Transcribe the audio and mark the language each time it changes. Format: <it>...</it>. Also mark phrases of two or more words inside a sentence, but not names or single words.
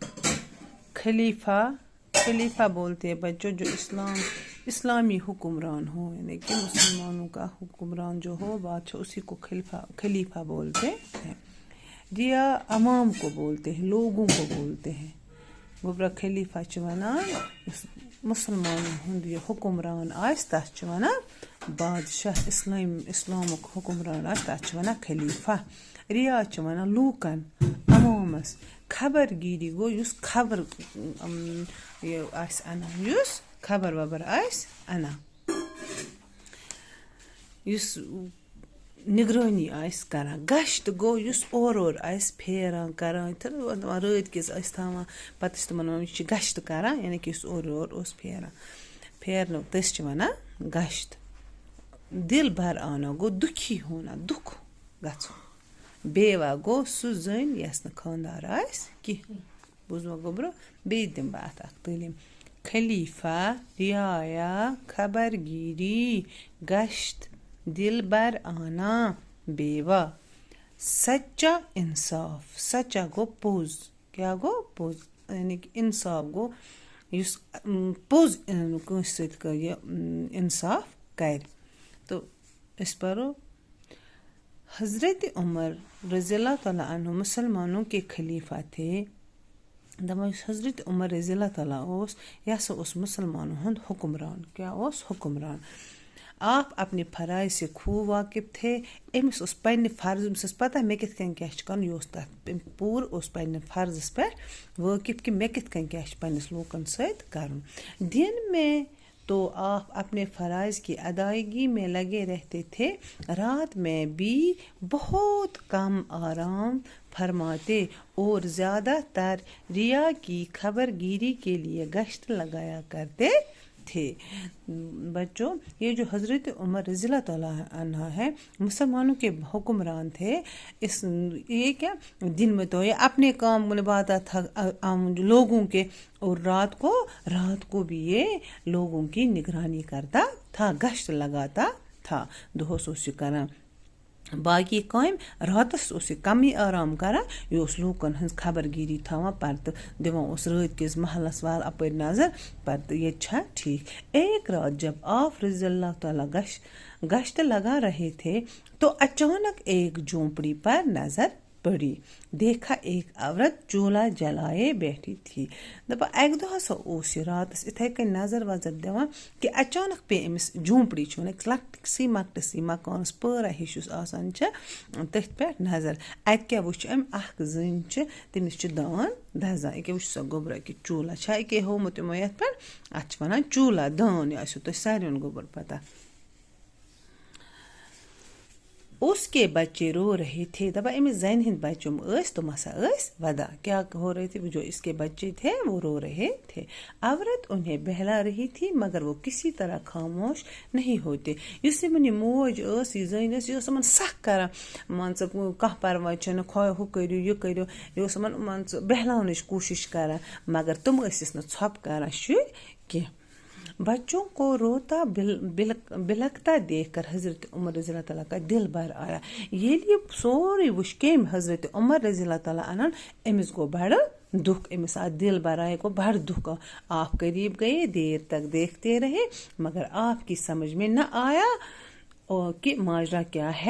<ur>خلیفہ بولتے ہیں بچوں جو اسلامی حکمران ہو، یعنی کہ مسلمانوں کا حکمران جو ہو، بادشاہ، اسی کو خلیفہ بولتے ہیں۔ ریا عوام کو بولتے ہیں، لوگوں کو بولتے ہیں۔</ur> <ks>گوبرا خلیفہ ونان مسلمان ہند یہ حکمران آس تس ونان بادشاہ، اسلامک حکمران آس تس ونان خلیفہ۔ ریا ونان لوکن، عوامس۔</ks> <ur>خبر گیری</ur> <ks>گو یس خبر آس انان، یس خبر وبر آس انان، یس نگرانی آس کران۔ گشت گو یس اور آس پھیران کران، رات کس آس تھاوان، پتہ چھ تمن ونان یہ گشت کران،</ks> <ur>یعنی کہ</ur> <ks>یس اور اوس پھیران، پھیرن تس چھ ونان گشت۔</ks> <ur>دل بر آنا گو دکھی ہونا،</ur> <ks>دکھ گژھُن۔ بیوہ گو سُہ زٔنۍ یس نہٕ خاندار آسہِ کینٛہہ۔ بوٗزوا گوبرو؟ بیٚیہِ دِمہٕ بہٕ اَتھ اکھ تعلیٖم۔</ks> <ur>خلیفہ، رعایا، خبر گیری، گشت، دل بر آنا، بیوہ۔ سچا انصاف،</ur> <ks>سچا گو پوٚز، کیٛاہ گوٚو؟ پوٚز،</ks> <ur>یعنی کہ</ur> <ks>انصاف گوٚو یُس پوٚز کٲنٛسہِ سۭتۍ یہِ انصاف کرِ۔ تو أسۍ پرو۔</ks> <ur>حضرت عمر رضی اللہ تعالیٰ عنہ مسلمانوں کے خلیفہ تھے۔</ur> <ks>دپان یُس حضرت عمر رضی اللہ تعالیٰ اوس، یہ ہسا اوس مسلمانوں ہُنٛد حکمران۔ کیا اوس؟ حکمران۔</ks> <ur>آپ اپنے فرائض سے خوب واقف تھے۔</ur> <ks>أمِس اوس پننہِ فرض، أمِس ٲس پتہ مےٚ کِتھ کٔنۍ کیٛاہ چھُ کرُن، یہِ اوس تتھ پوٗرٕ اوس پننہِ فرضس پٮ۪ٹھ وٲقف کہ مےٚ کِتھ کٔنۍ کیٛاہ چھُ پننِس لوٗکن سۭتۍ کرُن۔</ks> <ur>دن میں تو آپ اپنے فرائض کی ادائیگی میں لگے رہتے تھے، رات میں بھی بہت کم آرام فرماتے اور زیادہ تر ریا کی خبر گیری کے لیے گشت لگایا کرتے تھے۔ بچوں، یہ جو حضرت عمر رضی اللہ تعالیٰ عنہ ہے، مسلمانوں کے حکمران تھے۔ یہ کیا دن میں تو یہ اپنے کام نبھاتا تھا لوگوں کے، اور رات کو بھی یہ لوگوں کی نگرانی کرتا تھا، گشت لگاتا تھا۔</ur> <ks>دہس اوس یہ کران باقی کامہِ، راتس اوس یہ کمی آرام کران، یہ اوس لوٗکن ہنٛز</ks> <ur>خبر گیری</ur> <ks>تھاوان، پتہٕ دِوان اوس رات کِس محلس وال اپٲرۍ نظر، پتہٕ یہ چھا ٹھیک۔</ks> <ur>ایک رات جب آپ رضی اللہ تعالیٰ گشت لگا رہے تھے تو اچانک ایک جھونپڑی پر نظر پڑی۔ دیکھا ایک عورت چولہا جلائے بیٹھی تھی۔</ur> <ks>دپا اکہ دۄہ ہسا اوس یہ راتس اتھے کٔنۍ نظر وظر دِوان کہ اچانک پے أمِس جھونپڑی چھِ ونان لۄکٹِسٕے مۄکٹِسٕے مکانس پٲرا ہِش یُس آسان چھِ تٔتھۍ پٮ۪ٹھ نظر۔ اتہِ کیٛاہ وٕچھ أمۍ؟ اکھ زٔنۍ چھِ، تٔمِس چھِ دان دزان۔ ییٚکیٛاہ وٕچھ سا گوبرا کہ چوٗلہ چھا ییٚکیٛاہ ہومُت یِمو یتھ پٮ۪ٹھ، اتھ چھِ ونان چوٗلہ، دان، یہِ آسیو تۄہہِ ساروٕے گوبر پتہ۔</ks> <ur>اس کے بچے رو رہے تھے۔</ur> <ks>دپا أمِس زنہِ ہٕنٛدۍ بچہِ یِم ٲسۍ تِم ہسا ٲسۍ ودان۔</ks> <ur>کیا ہو رہے تھے؟ جو اس کے بچے تھے وہ رو رہے تھے۔ عورت انہیں بہلا رہی تھی مگر وہ کسی طرح خاموش نہیں ہوتے۔</ur> <ks>یُس یِمن یہِ موج ٲس، یہِ زٔنۍ ٲس، یہِ ٲس یِمن سکھ کران، مان ژٕ کانٛہہ پرواے چھُنہٕ، ہُہ کٔرِو یہِ کٔرِو، یہِ اوس یِمن مان ژٕ بہلاونٕچ کوٗشش کران، مگر تِم ٲسِس نہٕ ژھۄپہٕ کران شُرۍ کینٛہہ۔</ks> <ur>بچوں کو روتا بلکتا دیکھ کر حضرت عمر رضی اللہ تعالیٰ کا دل بھر آیا۔</ur> <ks>ییٚلہِ یہِ سورُے وٕچھ کٔمۍ؟ حضرت عمر رضی اللہ تعالیٰ عنہ، أمِس گوٚو بڑٕ دکھ، أمِس آو</ks> <ur>دل بھر آیا،</ur> <ks>گوٚو بڑٕ دکھ۔</ks> <ur>آپ قریب گئے، دیر تک دیکھتے رہے، مگر آپ کی سمجھ میں نہ آیا کہ ماجرا کیا ہے۔</ur>